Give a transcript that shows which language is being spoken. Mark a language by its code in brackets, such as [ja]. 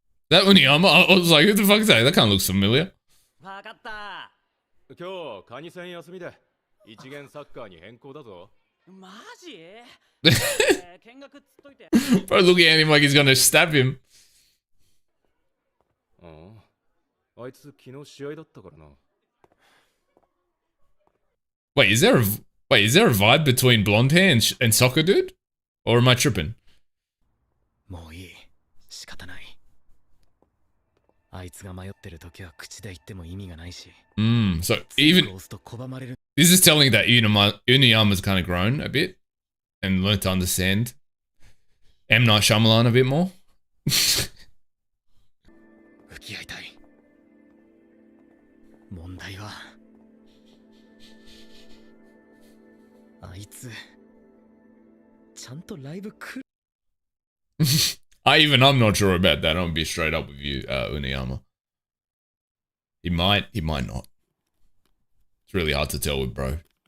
[en] That Uniyama? I was like, who the fuck is that? That kind of looks familiar. [ja] わかった。今日カニ戦休みで一元サッカーに変更だぞ。マジ見学っつっといて。 [en] Bro, looking at him like he's gonna stab him. [ja] あいつ昨日試合だったからな。 [en] Wait, is there a vibe between blonde hair and soccer dude? Or am I tripping? [ja] もういい。仕方ない。あいつが迷ってる時は口で言っても意味がないし。 [en] So even this is telling that Uniyama's kind of grown a bit and learned to understand M. Night Shyamalan a bit more. [ja] 向き合いたい。問題はあいつちゃんとライブ来る。 [en] I'm not sure about that. I'm gonna be straight up with you, Uniyama. He might not. It's really hard to tell with bro.